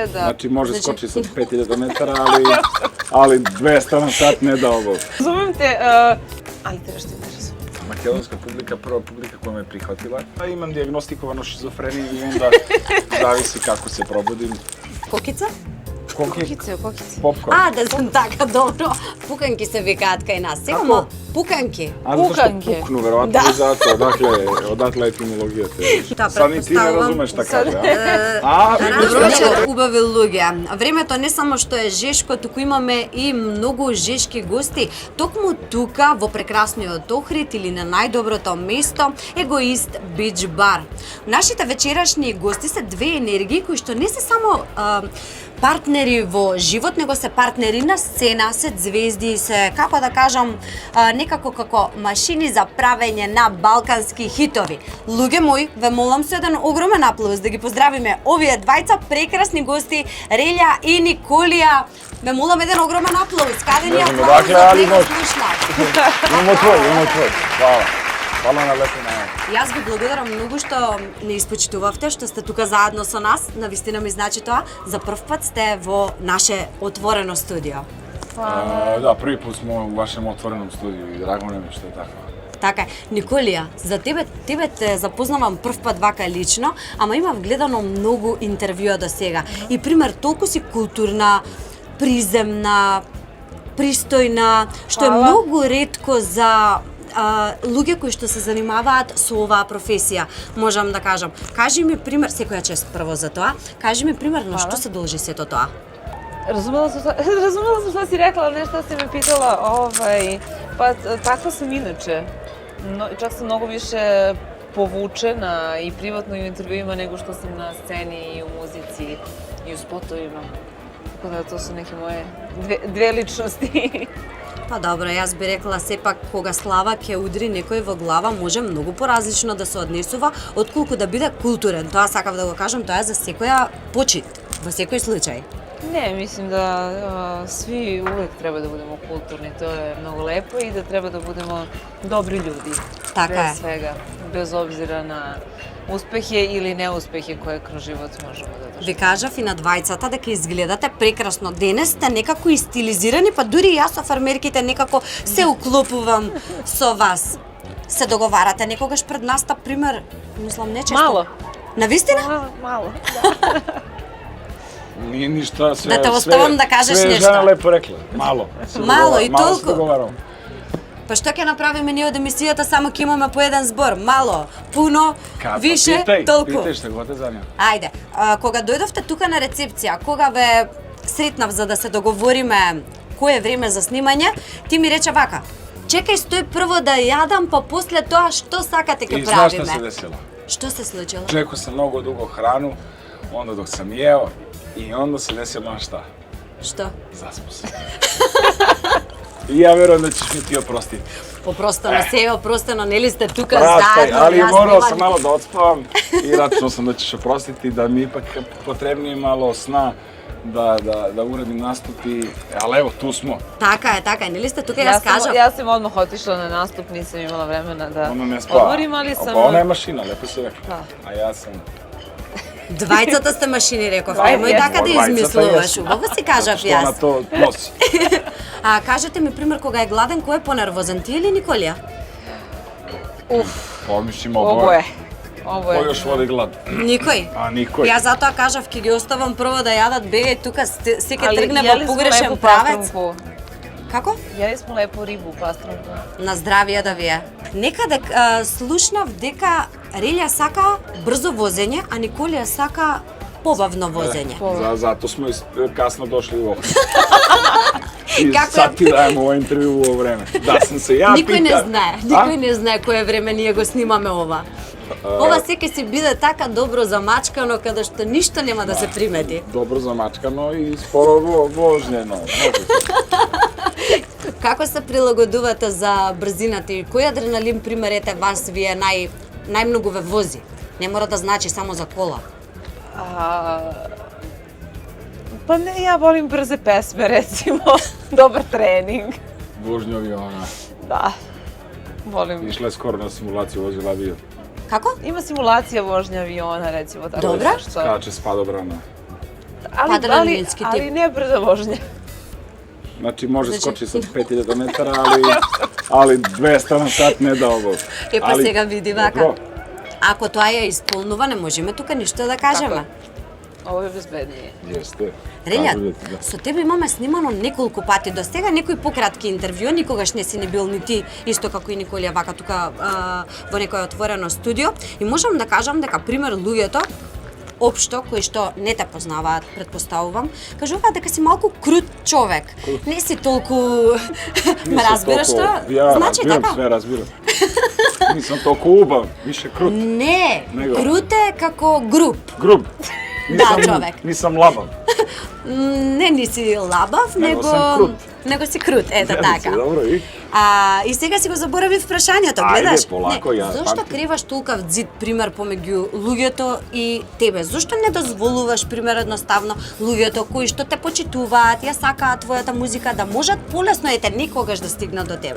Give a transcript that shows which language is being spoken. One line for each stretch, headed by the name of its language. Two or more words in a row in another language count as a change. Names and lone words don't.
Serbian: Znači može skoči sa 5000 metara, ali 200 na sat ne da ovo. Razumem te, ali te nešto ne razumem. Makedonska publika, prva publika koja me prihvatila. Imam dijagnostikovano šizofreniju i onda zavisi kako se probudim. Kokica? Kokice. Popcorn.
Macedonian: Да знам така, добро. Пуканки се викаат кај нас. Сега ма пуканки.
Serbian: Zato što puknu, verovatno i zato, odatle etimologijata. Sad ni ti ne razumeš šta kaže, a?
Macedonian: Добро вечер, убави луѓе. Времето не само што е жешко, туку имаме и многу жешки гости. Токму тука, во прекрасниот Охрид или на најдоброто место, Егоист Бич Бар. Нашите вечерашни гости се две енергии кои што не се само партнери во живот, него се партнери на сцена, се звезди, се, како да кажам, некако како машини за правење на балкански хитови. Луѓе мои, ве молам со еден огромен аплауз да ги поздравиме овие двајца прекрасни гости, Релја и Николија. Ве молам еден огромен аплауз. Каде ни аплауз за него слушна?
Serbian: Имamo tvoj. Hvala. Hvala na lepo najavu.
Macedonian: Јас ви благодарам многу што не испочитувавте, што сте тука заедно со нас. Навистина ми значи тоа. За прв пат сте во наше отворено студио.
Serbian: Da, prvi put smo u vašem otvorenom studiju i drago nam je što je tako.
Macedonian: Така е. Николија, за тебе те запознавам прв пат вака лично, ама имам гледано многу интервјуа до сега. И пример, толку си културна, приземна, пристојна, што е многу ретко за луѓе кои што се занимаваат со оваа професија, можам да кажам. Кажи ми пример, секоја чест прво за тоа, кажи ми пример на што се должи сето тоа?
Serbian: Разумела sam šta si rekla, nešto si me pitala, pa takva sam inače. Čak sam mnogo više povučena i privatno i u intervjuima nego što sam na sceni i u muzici i u spotovima. Tako da to su neke moje dve ličnosti.
Macedonian: Па добро, јас би рекла сепак кога слава ќе удри некој во глава може многу поразлично да се однесува отколку да биде културен. Тоа сакав да го кажам, тоа е за секоја почит, во секој случај.
Serbian: Ne, mislim da svi uvek treba da budemo kulturni, to je mnogo lepo i da treba da budemo dobri ljudi.
Macedonian: Така е.
Serbian: Bez svega, bez obzira na uspehe ili neuspehe koje kroz život možemo da doživimo.
Macedonian: Ви кажав и на двајцата дека изгледате прекрасно. Денес сте некако и стилизирани, па дури и јас со фармерките некако се уклопувам со вас. Се договарате некогаш пред настап, пример, мислам не често.
Serbian: Malo.
Macedonian: Навистина?
Serbian: Malo. Nije ništa, sve... Da te ostavam da kažeš sve nešto. Sve je žena lepo rekla. Malo. Malo i Malo se
Macedonian: толку.
Serbian: dogovaramo.
Macedonian: Па што ќе направиме ние од емисијата, само ќе имаме по еден збор. Мало, пуно, више, толку.
Serbian: Питај што го те занima.
Macedonian: Ајде, кога дојдовте тука на рецепција, кога ве сретнав за да се договориме кое време за снимање, ти ми рече вака: чекај, стој прво да јадам, па после тоа што сакате ќе правиме.
Serbian: I znaš šta se desilo?
Macedonian: Што се случило?
Serbian: Čekao sam mnogo dugo hranu, onda dok sam jeo i onda se desilo na šta?
Macedonian: Што?
Serbian: Zaspo se. I ja verujem da ćeš mi ti oprostiti.
Macedonian: Попростено се опростено, нели сте тука Прастай, заедно.
Serbian: ali morao sam malo da odspavam i računao sam da ćeš oprostiti, da mi ipak potrebnije malo sna da uradim nastupi, ali evo, tu smo.
Macedonian: Така е, нели сте тука, јас кажав.
Serbian: Ja sam odmah otišla na nastup, nisam imala vremena da Ona ne spava. odmorim, ali sam... Pa ona je mašina, lepo si rekla. Da. A ja sam...
Macedonian: Двајцата сте машини, реков. Немој така да измислуваш. Убаво си кажав Што она јас. то носи. А кажете ми пример кога е гладен, кој е понервозен, ти или Николија?
Serbian: Pa mislim, Oboje. Ko još vodi glad?
Macedonian: Никој.
Serbian: A nikoj.
Macedonian: Јас затоа кажав ќе ги оставам прво да јадат беге тука секој
Serbian: Ali
Macedonian: тргне
Serbian: jeli
Macedonian: во
Serbian: smo
Macedonian: погрешен
Serbian: lepu
Macedonian: правец.
Serbian: pastrunku.
Macedonian: Како?
Serbian: Jeli smo lepu ribu, pastrunku.
Macedonian: На здравие да ви е. Некаде слушнав дека Релја сака брзо возење, а Николија сака побавно возење.
Serbian: Zato smo kasno došli u ovo. I
Macedonian: Како
Serbian: sad ti dajem ovo intervju u ovo vreme. Da sam se ja
Macedonian: Никој не
Serbian: pitan.
Macedonian: знае, не знае кое време ние го снимаме ова. Ова секој си биде така добро замачкано каде што ништо нема да се примети.
Serbian: Dobro zamačkano i sporo vožnjeno.
Macedonian: Како се прилагодувате за брзината и кој адреналин примерете вас вие најмногу ве вози? Не мора да значи само за кола.
Serbian: Pa ne, ja volim brze pesme, recimo. Dobar trening. Vožnju aviona. Da. Volim. Išla je skoro na simulaciju, vozila avion. Како? Ima simulacija vožnja aviona, recimo, tako Dobra. nešto. Skače s padobrana. Adrenalinski tip. Ali ne brza vožnja. Znači može skoči sa 5000 metara, ali 200 на сат не да ovo.
Macedonian: Па
Serbian: Ali-
Macedonian: сега види вака. Добро. Ако тоа е исполнува, не можеме тука ништо да кажеме.
Serbian: Ovo je bezbednije. Jeste.
Macedonian: Релја,
Serbian: Кажу ти, да.
Macedonian: со тебе имаме снимано неколку пати до сега, некои пократки интервју, никогаш не си не бил ни ти, исто како и Николија вака тука во некое отворено студио. И можам да кажам дека, пример, луѓето, општо, кои што не те познаваат, предпоставувам, кажуваат дека си малку крут човек. Не си толку... Ме
Serbian: Nisam
Macedonian: разбираш толку- што?
Serbian: Ja
Macedonian: Значи разбирам, така?
Serbian: sve разбирам. Nisam toliko ubav, više krut.
Macedonian: Не, Него. крут е како груп.
Serbian: Grub.
Macedonian: Да, човек.
Serbian: Nisam labav. Не ниси лабав,
Macedonian: Него него
Serbian: сам крут.
Macedonian: него си крут, ето Гледам си, така. Добро, и? И сега си го заборавив прашањето, Ајде, гледаш? полако, ја Зошто памтим. криваш толкав зид пример помеѓу луѓето и тебе? Зошто не дозволуваш пример едноставно луѓето кои што те почитуваат, ја сакаат твојата музика да можат полесно ете некогаш да стигнат до тебе?